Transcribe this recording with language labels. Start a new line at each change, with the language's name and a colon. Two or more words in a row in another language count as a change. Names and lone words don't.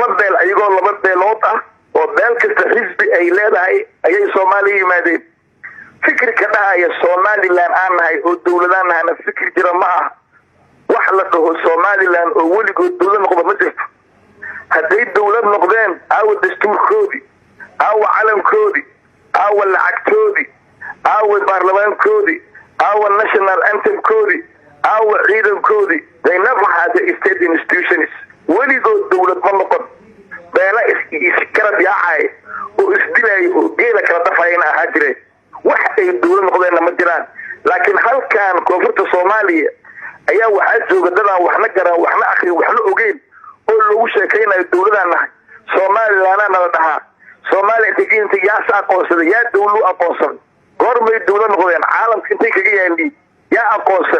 Somali: beel ayagoo laba beelood ah oo beel kasta xisbi ay leedahay ayay Soomaaliya yimaadeen fikirka dhahaya Somaliland aan nahay oo dawladaan nahana fikir jira ma ah wax la dhaho Somaliland oo weligood dawlad noqdo ma jirto hadday dawlad noqdeen aawa dastuurkoodii aawa calankoodii aawa lacagtoodii aawa baarlamaankoodii aawa
English: national anthemkoodii
Somali: aawa ciidankoodii
English: they never had the state institutions
Somali: weligood dawlad ma noqon beela iskala yaacay oo isdilay oo geela kala dafayna ahaa jireen wax ay dawlad noqdeen ma jiraan laakiin halkan koonfurta Soomaaliya ayaa waxaa jooga dadaan waxna garan waxna akhri waxna ogeyn oo lagu sheekaynayo dawladaan nahay Somaliland la dhahaa Soomaaliya inta yaa aqoonsan yaa dawlad aqoonsan goormay dawlad noqdeen caalamka intay kaga yaandii yaa aqoonsan